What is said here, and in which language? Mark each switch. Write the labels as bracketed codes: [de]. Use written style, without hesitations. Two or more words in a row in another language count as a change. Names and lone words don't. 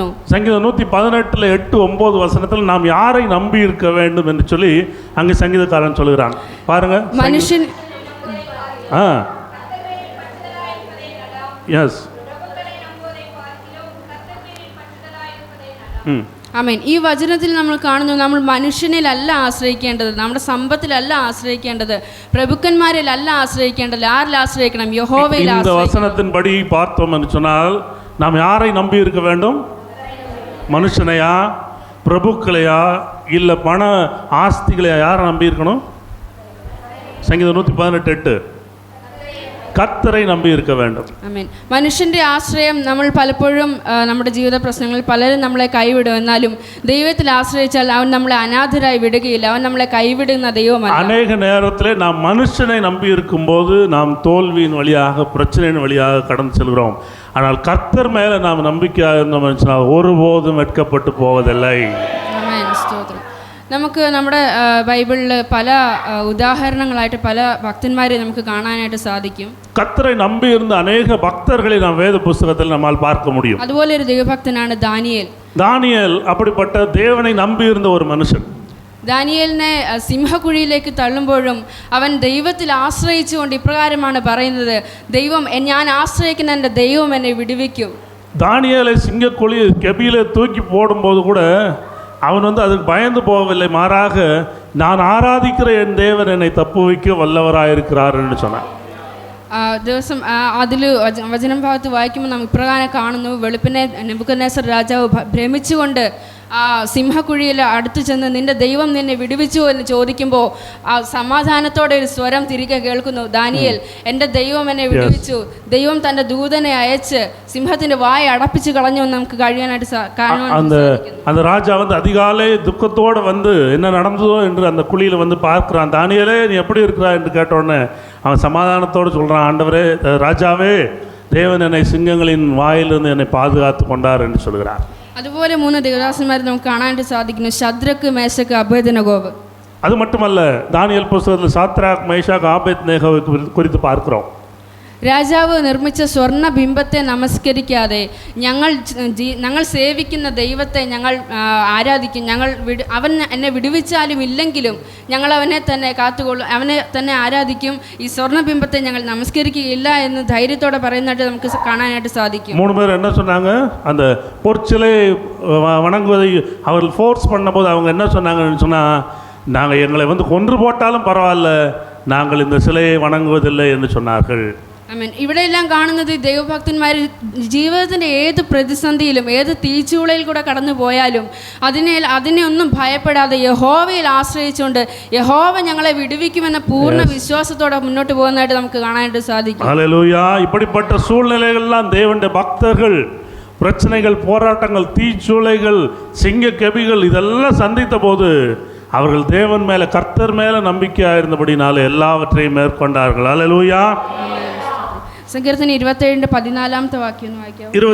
[ta] சங்கீதம் 118 8-9 வசனத்தில் நாம் யாரை நம்பி இருக்க வேண்டும் என்று சொல்லி அங்கே சங்கீதக்காரன் சொல்கிறான். பாருங்க. [ml] മനുഷ്യൻ [ta] எஸ் [ml] ആമേൻ. ഈ വചനത്തിൽ നമ്മൾ കാണുന്നു, നമ്മൾ മനുഷ്യനിലല്ല ആശ്രയിക്കേണ്ടത്, നമ്മുടെ സമ്പത്തിലല്ല ആശ്രയിക്കേണ്ടത്, പ്രഭുക്കന്മാരിലല്ല ആശ്രയിക്കേണ്ടത്. ആരിൽ ആശ്രയിക്കണം? യഹോവയിൽ. [ta] இந்த வசனத்தின்படி பார்த்தோம் என்று சொன்னால் நாம் யாரை நம்பி இருக்க வேண்டும்? மனுஷனையா, பிரபுக்களையா, இல்லை பண ஆஸ்திகளையா? யாரை நம்பி இருக்கணும்? சங்கீதம் 118 கர்த்தரை நம்பி இருக்க வேணும். [ml] ആമേൻ. മനുഷ്യന്റെ ആശ്രയം നമ്മൾ പലപ്പോഴും നമ്മുടെ ജീവിത പ്രശ്നങ്ങളിൽ പലരും നമ്മളെ കൈവിടും. എന്നാലും ദൈവത്തിൽ ആശ്രയിച്ചാൽ അവൻ നമ്മളെ അനാഥരായി വിടുകയില്ല. അവൻ നമ്മളെ കൈവിടുന്ന ദൈവമല്ല. [ta] அநேக நேரத்திலே நாம் மனுஷனை நம்பி இருக்கும்போது நாம் தோல்வியின் வழியாக பிரச்சனையின் வழியாக கடந்து செல்கிறோம். ஆனால் கர்த்தர் மேலே நாம் நம்பிக்கையாக இருந்தோம் என்றால் ஒருபோதும் வெட்கப்பட்டு போவதில்லை. [ml] ആമേൻ. സ്തോത്രം. നമുക്ക് നമ്മുടെ ബൈബിളിൽ പല ഉദാഹരണങ്ങളായിട്ട് പല ഭക്തന്മാരെ നമുക്ക് കാണാനായിട്ട് സാധിക്കും. [ta] கர்த்தரை நம்பி இருந்த அநேக பக்தர்களை நாம் வேத புஸ்தகத்தில் நம்மால் பார்க்க முடியும். [ml] അതുപോലെ ഒരു ദൈവഭക്തനാണ് ദാനിയേൽ. [ta] ദാനിയേൽ அப்படிப்பட்ட தேவனை நம்பி இருந்த ஒரு மனுஷன். [ml] ദാനിയേലിനെ സിംഹക്കുഴിയിലേക്ക് തള്ളുമ്പോഴും അവൻ ദൈവത്തിൽ ആശ്രയിച്ചുകൊണ്ട് ഇപ്രകാരമാണ് പറയുന്നത്, ദൈവം, ഞാൻ ആശ്രയിക്കുന്ന എൻ്റെ ദൈവം എന്നെ വിടുവിക്കും. [ta] தானியேலை சிங்கக்குழி கெபியிலே தூக்கி போடும்போது கூட அவன் அதுக்கு பயந்து போகவில்லை. மாறாக நான் ஆராதிக்கிற என் தேவன் என்னை தப்புவிக்க வல்லவராயிருக்கிறார் என்று சொன்னான். [ml] ദിവസം അതിൽ വചനം ഭാഗത്ത് വായിക്കുമ്പോൾ നാം ഇപ്രകാരം കാണുന്നു, വെളുപ്പിനെ നെബൂഖദ്നേസർ രാജാവ് ഭ്രമിച്ചുകൊണ്ട് ആ സിംഹക്കുഴിയിൽ അടുത്തു ചെന്ന് നിന്റെ ദൈവം നിന്നെ വിടുവിച്ചു എന്ന് ചോദിക്കുമ്പോൾ ആ സമാധാനത്തോടെ ഒരു സ്വരം തിരികെ കേൾക്കുന്നു, ദാനിയേൽ, എൻ്റെ ദൈവം എന്നെ വിടുവിച്ചു, ദൈവം തൻ്റെ ദൂതനെ അയച്ച് സിംഹത്തിൻ്റെ വായ അടപ്പിച്ച് കളഞ്ഞു എന്ന് നമുക്ക് കഴിയാനായിട്ട് കാണുവാൻ. [ta] அந்த ராஜா அதிகாலை துக்கத்தோடு என்ன நடந்ததோ என்று அந்த குழியில் பார்க்கிறான். தானியேலே நீ எப்படி இருக்கிறா என்று கேட்டோடனே அவன் சமாதானத்தோடு சொல்கிறான், ஆண்டவரே, ராஜாவே, தேவன் என்னை சிங்கங்களின் வாயிலிருந்து என்னை பாதுகாத்து கொண்டார் என்று சொல்கிறார். [ml] അതുപോലെ 3 ദേവദാസന്മാരെ നമുക്ക് കാണാനായിട്ട് സാധിക്കുന്നു, ശദ്രക്ക്, മേശക്ക്, അബേദ്നെഗോവ്. [ta] அது மட்டுமல்ல, தானியேல் புஸ்தகத்தில் சாத்ராக், மேஷாக், ஆபேத்நேகோவை குறித்து பார்க்கிறோம். [ml] രാജാവ് നിർമ്മിച്ച സ്വർണ്ണ ബിംബത്തെ നമസ്കരിക്കാതെ ഞങ്ങൾ സേവിക്കുന്ന ദൈവത്തെ ഞങ്ങൾ ആരാധിക്കും. അവൻ എന്നെ വിടുവിച്ചാലും ഇല്ലെങ്കിലും ഞങ്ങൾ അവനെ തന്നെ കാത്തുകൊള്ളും, അവനെ തന്നെ ആരാധിക്കും. ഈ സ്വർണ്ണ ബിംബത്തെ ഞങ്ങൾ നമസ്കരിക്കുകയില്ല എന്ന് ധൈര്യത്തോടെ പറയുന്നതായിട്ട് നമുക്ക് കാണാനായിട്ട് സാധിക്കും. [ta] 3 பேர் என்ன சொன்னாங்க? அந்த பொற்சிலை வணங்குவதை அவர்கள் ஃபோர்ஸ் பண்ணும்போது அவங்க என்ன சொன்னாங்கன்னு சொன்னால், நாங்கள் எங்களை கொன்று போட்டாலும் பரவாயில்ல, நாங்கள் இந்த சிலையை வணங்குவதில்லை என்று சொன்னார்கள். [ml] ആമേൻ. ഇവിടെയെല്ലാം കാണുന്നത് ദൈവഭക്തന്മാർ ജീവിതത്തിൻ്റെ ഏത് പ്രതിസന്ധിയിലും ഏത് തീച്ചൂളയിൽ കൂടെ കടന്നു പോയാലും അതിനെ ഒന്നും ഭയപ്പെടാതെ യഹോവയിൽ ആശ്രയിച്ചുകൊണ്ട് യഹോവ ഞങ്ങളെ വിടുവിക്കുമെന്ന പൂർണ്ണ വിശ്വാസത്തോടെ മുന്നോട്ട് പോകുന്നതായിട്ട് നമുക്ക് കാണാനായിട്ട് സാധിക്കും. ഹല്ലേലൂയ. [ta] இப்படிப்பட்ட சூழ்நிலைகள்லாம் தேவனுடைய பக்தர்கள் பிரச்சனைகள், போராட்டங்கள், தீச்சூளைகள், சிங்க கெபிகள் இதெல்லாம் சந்தித்த போது அவர்கள் தேவன் மேலே, கர்த்தர் மேலே நம்பிக்கையாக இருந்தபடினாலே எல்லாவற்றையும் மேற்கொண்டார்கள். ஹல்லேலூயா. [ml] സങ്കീർത്തനം 27-14 വാക്യം വായിക്കാം.